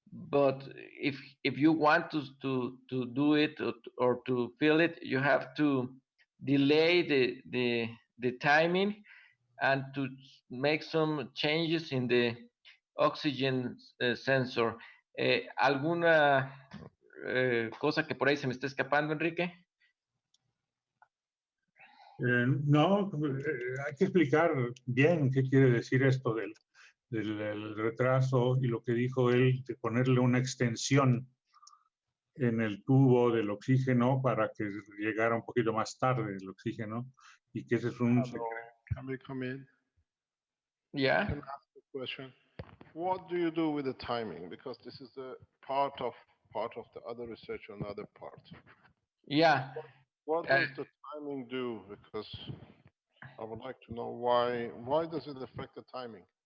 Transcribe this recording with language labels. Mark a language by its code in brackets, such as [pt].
[en] but if you want to do it or to fill it, you have to delay the timing and to make some changes in the oxygen sensor. [es] ¿Alguna cosa que por ahí se me está escapando, Enrique? No, hay que explicar bien qué quiere decir esto del retraso y lo que dijo él de ponerle una extensión en el tubo del oxígeno para que llegara un poquito más tarde el oxígeno y que ese es un [en] Hello, can we come in? Yeah. Can I ask a question? What do you do with the timing? Because this is the part of the other research on other part. Yeah. What does the timing do? Because I would like to know why does it affect the timing?